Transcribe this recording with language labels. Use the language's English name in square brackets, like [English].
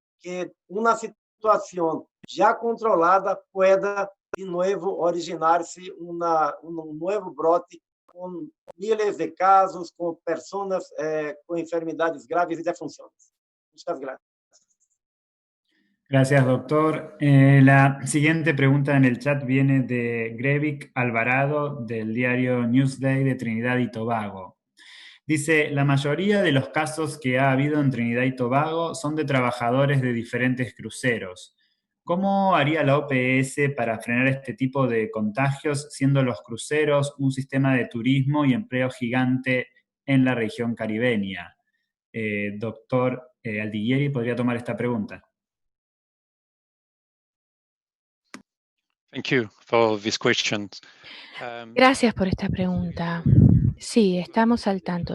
[Portuguese] que uma situação já controlada pueda de novo originar-se um novo brote com milhares de casos, com pessoas com enfermidades graves e defunções. [Spanish] Muchas gracias. Gracias, doctor. La siguiente pregunta en el chat viene de Grevik Alvarado, del diario Newsday de Trinidad y Tobago. Dice, la mayoría de los casos que ha habido en Trinidad y Tobago son de trabajadores de diferentes cruceros. ¿Cómo haría la OPS para frenar este tipo de contagios, siendo los cruceros un sistema de turismo y empleo gigante en la región caribeña? Doctor Aldiguieri, ¿podría tomar esta pregunta? [English] Thank you for this question. [Spanish] Gracias por esta pregunta. Sí, estamos al tanto.